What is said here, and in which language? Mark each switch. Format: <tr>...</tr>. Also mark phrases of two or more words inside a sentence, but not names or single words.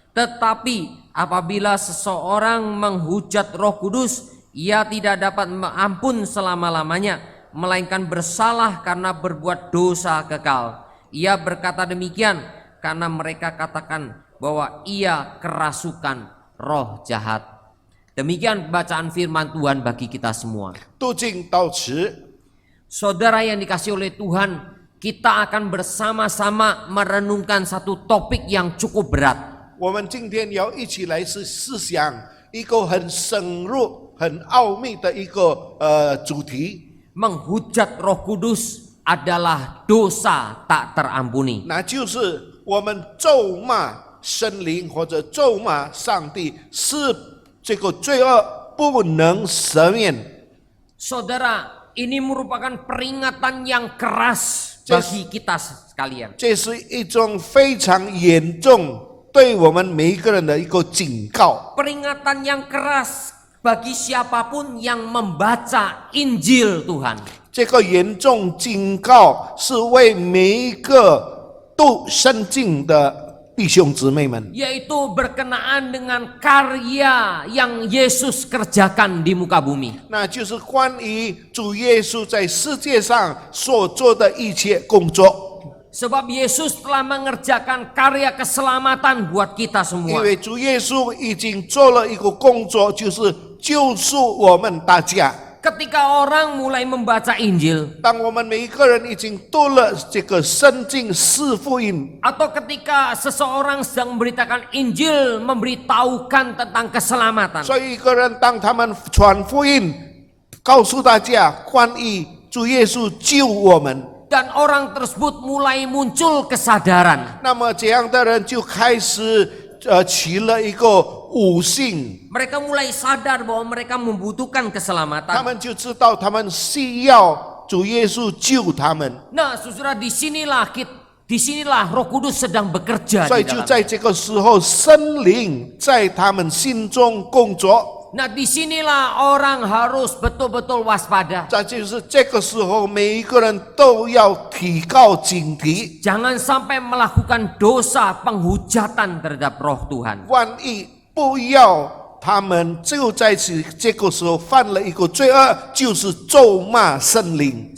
<id>Tetapi apabila seseorang menghujat Roh Kudus, ia tidak dapat ampun selama-lamanya, melainkan bersalah karena berbuat dosa kekal. Ia berkata demikian karena mereka katakan bahwa ia kerasukan roh jahat. Demikian bacaan firman Tuhan bagi kita semua.</id> <zh>渡尽到此，</zh> <id>Saudara yang dikasihi oleh Tuhan, kita akan bersama-sama merenungkan satu topik yang cukup berat.</id> <zh>我们今天要一起来思想一个很深入、很奥秘的一个主题，</zh> <id>Menghujat Roh Kudus adalah dosa tak terampuni.</id> <zh>那就是我们咒骂神灵或者咒骂上帝是这个罪恶不能赦免。</zh> <id>Saudara, ini merupakan peringatan yang keras bagi kita sekalian.</id> <zh>这是一种非常严重对我们每一个人的一个警告，</zh> <id>Peringatan yang keras bagi siapapun yang membaca Injil Tuhan.</id> <zh>这个严重警告是为每一个读圣经的弟兄姊妹们，</zh> <id>Yaitu berkenaan dengan karya yang Yesus kerjakan di muka bumi.</id> <zh>那就是关于主耶稣在世界上所做的一切工作。</zh> <id>Sebab Yesus telah mengerjakan karya keselamatan buat kita</id> <zh>因</zh> <id>semua.</id> <zh>为主耶稣已经做了一个工作，就是救赎我们大家。</zh> <id>Ketika orang mulai membaca Injil,</id> <zh>当我们每一个人已经读了这个圣经四福音，</zh> <id>atau ketika seseorang sedang memberitakan Injil, memberitahukan tentang keselamatan,</id> <zh>所以一个人当他们传福音，告诉大家关于主耶稣救我们，</zh> <id>dan orang tersebut mulai muncul kesadaran.</id> <zh>那么这样的人就开始起了一个悟性，</zh> <id>Mereka mulai sadar bahwa mereka membutuhkan</id> <zh>他</zh> <id>keselamatan.</id> <zh>们就知道他们需要主耶稣救他们，</zh> <id>Nah, saudara, disinilah Roh Kudus sedang bekerja</id> <zh>所以</zh> <id>di</id> <zh>就</zh> <id>dalam.</id> <zh>在这个时候，圣灵在他们心中工作。</zh> <id>Nah, disinilah orang harus betul-betul waspada.</id> <zh>这就是这个时候，每一个人都要提高警惕，</zh> <id>Jangan sampai melakukan dosa penghujatan terhadap Roh Tuhan.</id> <zh>万一不要他们就在这个时候犯了一个罪恶，就是咒骂圣灵。</zh>